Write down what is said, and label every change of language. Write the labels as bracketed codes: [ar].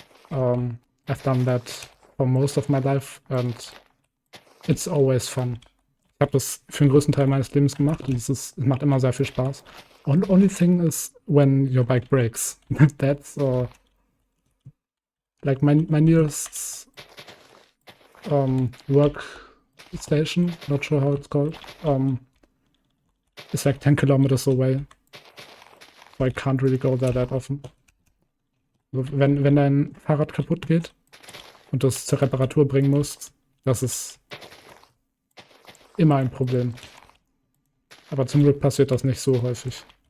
[en] I've done that for most of my life and it's always fun. [de] Ich habe das für den größten Teil meines Lebens gemacht und es macht immer sehr viel Spaß. [en] And only thing is when your bike breaks. That's like my nearest work station, not sure how it's called, is like 10 kilometers away. So I can't really go there that often. [de] Wenn dein Fahrrad kaputt geht und du es zur Reparatur bringen musst, das ist immer ein Problem. Aber zum Glück passiert das nicht so häufig.